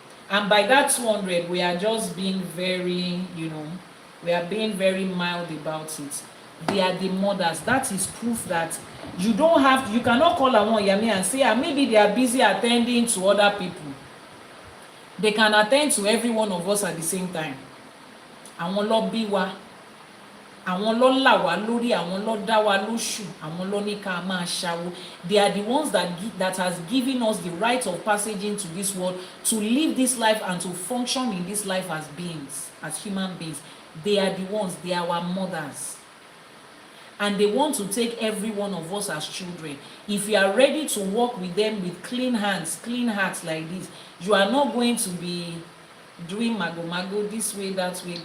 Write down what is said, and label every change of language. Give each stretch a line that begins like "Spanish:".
English: And by that 200, we are just being very, we are being very mild about it. They are the mothers. That is proof that you cannot call àwọn ìyá mi and say, maybe they are busy attending to other people. They can attend to every one of us at the same time.
Yoruba: Àwọn ló bí wa, àwọn ló là wá lórí, àwọn ló dá wa lóṣù, àwọn ló ní ká máa ṣàwó.
English: They are the ones that has given us the right of passage into this world, to live this life and to function in this life as beings, as human beings. They are the ones, they are our mothers. And they want to take every one of us as children. If you are ready to walk with them with clean hands, clean hearts like this, you are not going to be doing mago this way, that way.